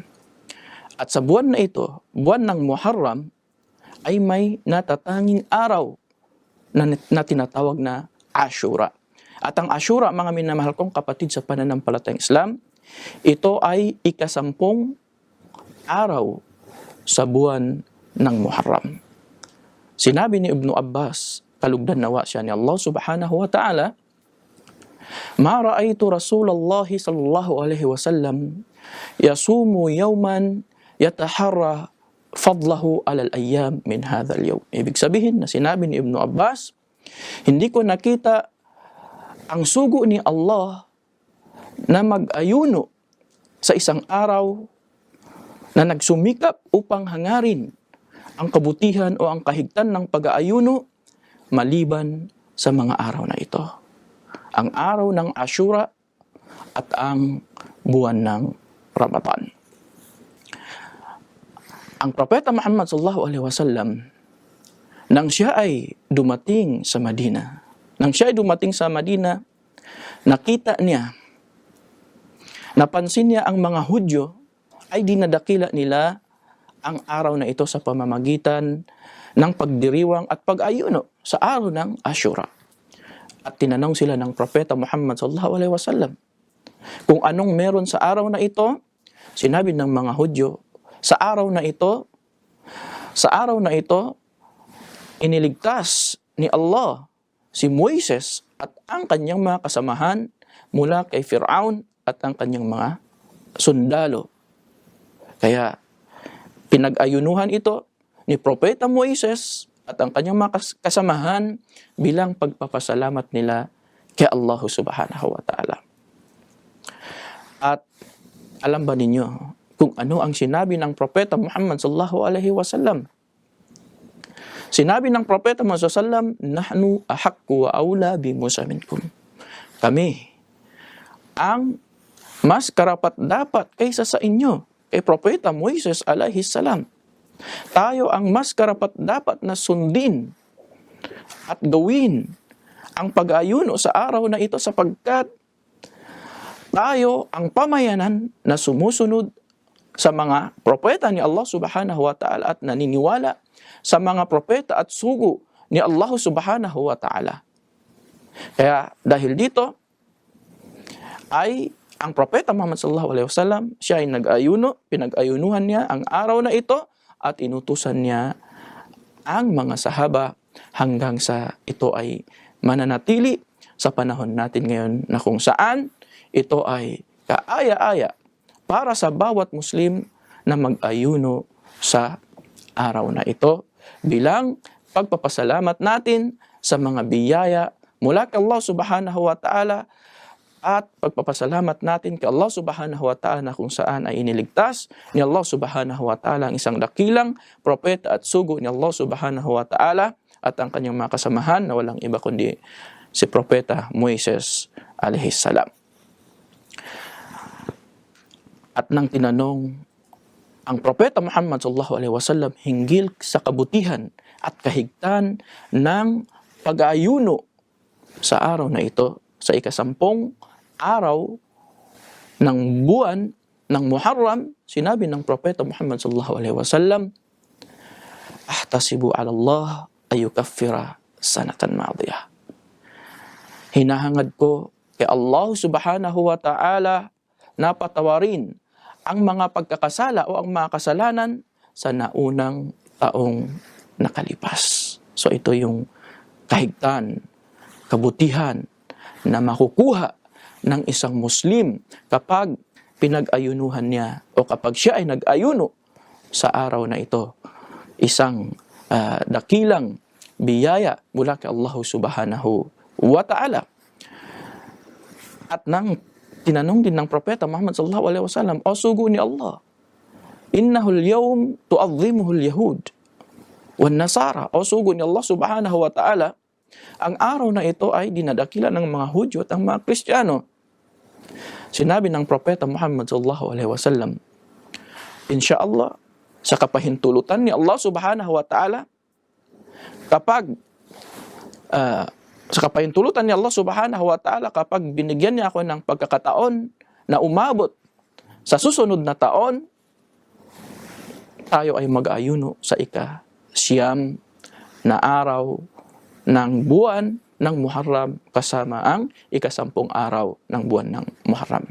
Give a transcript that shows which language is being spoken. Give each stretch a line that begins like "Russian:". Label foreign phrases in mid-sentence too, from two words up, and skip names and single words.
Filipino: At sa buwan na ito, buwan ng Muharram, ay may natatanging araw na tinatawag na Ashura. At ang Ashura, mga minamahal kong kapatid sa pananampalatayang Islam, ito ay ika-10 araw sa buwan ng Muharram. Sinabi ni Ibnu Abbas, kalugdan nawa siya ni Allah
Arabic: سبحانه وتعالى ما رأيت رسول الله صلى الله عليه وسلم يصوم يوما يتحرى فضله على الأيام من هذا اليوم.
Filipino: Ibig sabihin na sinabi ni Ibnu Abbas, hindi ko nakita ang sugo ni Allah na mag-ayuno sa isang araw na nagsumikap upang hangarin ang kabutihan o ang kahigtan ng pag-aayuno maliban sa mga araw na ito. Ang araw ng Ashura at ang buwan ng Ramadan. Ang Propeta Muhammad
Arabic: صلى الله عليه وسلم,
Filipino: nang siya ay dumating sa Madina, nakita niya, napansin niya ang mga Hudyo ay dinadakila nila ang araw na ito sa pamamagitan ng pagdiriwang at pag-ayuno sa araw ng Ashura. At tinanong sila ng Propeta Muhammad
Arabic: صلى الله عليه وسلم
Filipino: kung anong meron sa araw na ito. Sinabi ng mga Hudyo, sa araw na ito, iniligtas ni Allah si Moises at ang kanyang mga kasamahan mula kay Fir'aun at ang kanyang mga sundalo. Kaya pinag-ayunuhan ito ni Propeta Moises at ang kanyang mga kasamahan bilang pagpapasalamat nila kay Allah
Arabic: سبحانه وتعالى.
Filipino: At alam ba ninyo kung ano ang sinabi ng Propeta Muhammad
Arabic: صلى الله عليه وسلم?
Filipino: Sinabi ng Propeta Muhammad
Arabic: صلى الله عليه وسلم نحن أحق وأولى بموسى منكم.
Filipino: Kami ang mas karapat-dapat kaysa sa inyo, kay Propeta Moises
Arabic: عليه السلام.
Filipino: Tayo ang mas karapat-dapat na sundin at gawin ang pag-ayuno sa araw na ito sapagkat tayo ang pamayanan na sumusunod sa mga propeta ni Allah
Arabic: سبحانه وتعالى
Filipino: at naniniwala sa mga propeta at sugo ni Allah
Arabic: سبحانه وتعالى.
Filipino: Kaya dahil dito ay ang Propeta Muhammad
Arabic: صلى الله عليه وسلم,
Filipino: siya ay nag-ayuno, pinag-ayunuhan niya ang araw na ito at inutusan niya ang mga sahaba hanggang sa ito ay mananatili sa panahon natin ngayon na kung saan ito ay kaaya-aya para sa bawat Muslim na mag-ayuno sa araw na ito bilang pagpapasalamat natin sa mga biyaya mula kay Allah
Arabic: سبحانه وتعالى
Filipino: at pagpapasalamat natin kay Allah
Arabic: سبحانه وتعالى
Filipino: na kung saan ay iniligtas ni Allah
Arabic: سبحانه وتعالى
Filipino: ang isang dakilang propeta at sugo ni Allah
Arabic: سبحانه وتعالى
Filipino: at ang kanyang mga kasamahan na walang iba kundi si propeta Moises
Arabic: عليه السلام.
Filipino: At nang tinanong ang propeta Muhammad
Arabic: صلى الله عليه وسلم
Filipino: hinggil sa kabutihan at kahigtan ng pag-aayuno sa araw na ito, sa ika-10 araw ng buwan ng Muharram, sinabi ng propeta Muhammad
Arabic: صلى الله عليه وسلم, أحتسب على الله أن يكفر سنة ماضية.
Filipino: Hinahangad ko kay Allah
Arabic: سبحانه وتعالى
Filipino: na patawarin ang mga pagkakasala o ang mga kasalanan sa naunang taong nakalipas. So ito yung kahigtan, kabutihan na makukuha ng isang Muslim kapag pinag-ayunuhan niya o kapag siya ay nag-ayuno sa araw na ito. Isang dakilang biyaya mula kay Allah
Arabic: سبحانه وتعالى.
Filipino: At nang tinanong din ng propeta Muhammad
Arabic: صلى الله عليه وسلم,
Filipino: o sugo ni Allah,
Arabic: إنه اليوم تعظمه اليهود والنصارى,
Filipino: o sugo ni Allah
Arabic: سبحانه وتعالى,
Filipino: ang araw na ito ay dinadakila ng mga Hudyo at ang mga Kristiyano. Sinabi ng propeta Muhammad
Arabic: صلى الله عليه وسلم,
Filipino: insyaallah, sa kapahintulutan ni Allah
Arabic: سبحانه وتعالى,
Filipino: sa kapahintulutan ni Allah
Arabic: سبحانه وتعالى,
Filipino: kapag binigyan niya ako ng pagkakataon na umabot sa susunod na taon, tayo ay mag-ayuno sa ika-siyam na araw ng buwan ng Muharram kasama ang ika-10 araw ng buwan ng Muharram.